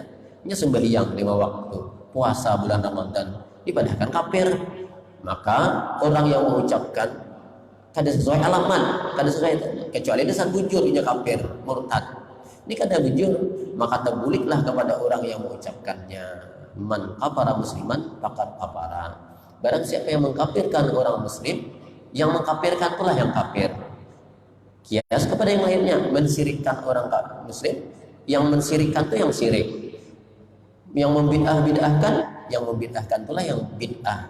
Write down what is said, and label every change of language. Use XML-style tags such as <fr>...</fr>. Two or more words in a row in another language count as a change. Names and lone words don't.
<bjn>Ini sembahyang 5 waktu, puasa bulan Ramadan, ibadahkan kafir. Maka orang yang mengucapkan kada sesuai alamat, kada sesuai, kecuali dasar bujur ini kafir, murtad. Ini kada bujur, maka terbuliklah kepada orang yang mengucapkannya.</bjn> <ar>من كفر مسلما فقد كفر.</ar> <bjn>Barang siapa yang mengkafirkan orang muslim, yang mengkafirkan pula yang kafir. Kias kepada yang lainnya, mensirikkan orang muslim, yang mensirikkan itu yang sirik. Yang membid'ahkan pula yang bid'ah.</bjn>